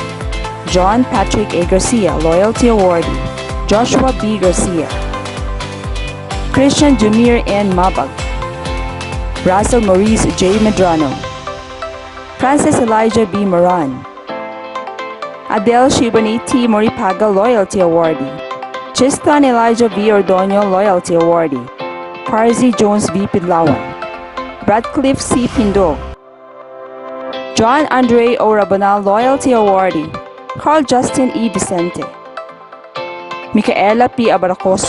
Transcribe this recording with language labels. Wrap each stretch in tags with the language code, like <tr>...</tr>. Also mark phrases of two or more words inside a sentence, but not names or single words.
<en>John Patrick A. Garcia, Loyalty Awardee. Joshua B. Garcia. Christian Junior N. Mabag. Russell Maurice J. Medrano. Francis Elijah B. Moran. Adele Shibani T. Moripaga, Loyalty Awardee. Chistan Elijah V. Ordonio, Loyalty Awardee. Parzi Jones V. Pidlawan. Radcliffe C. Pindo. John Andre O. Rabanal, Loyalty Awardee. Carl Justin E. Vicente. Micaela P. Abaracoso.</en>